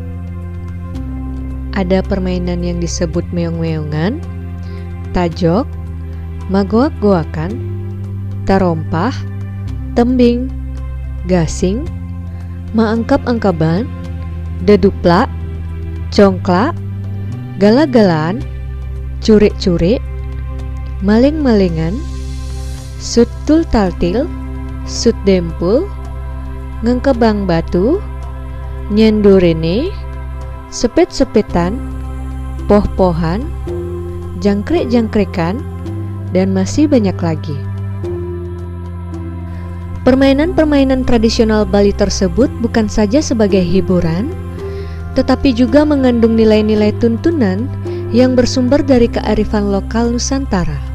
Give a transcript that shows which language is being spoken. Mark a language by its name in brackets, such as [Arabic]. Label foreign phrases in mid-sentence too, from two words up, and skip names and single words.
[Indonesian] Ada permainan yang disebut meong-meongan, tajok, magoak-goakan, tarompah, tembing, gasing, maangkap-angkaban, deduplak, congklak, galak-galaan, curik-curik, maling-malingan, sutul taltil, sut dempul, ngengkebang batu, nyendurene, sepet-sepetan, poh-pohan, jangkrik-jangkrikan, dan masih banyak lagi. Permainan-permainan tradisional Bali tersebut bukan saja sebagai hiburan, tetapi juga mengandung nilai-nilai tuntunan yang bersumber dari kearifan lokal Nusantara.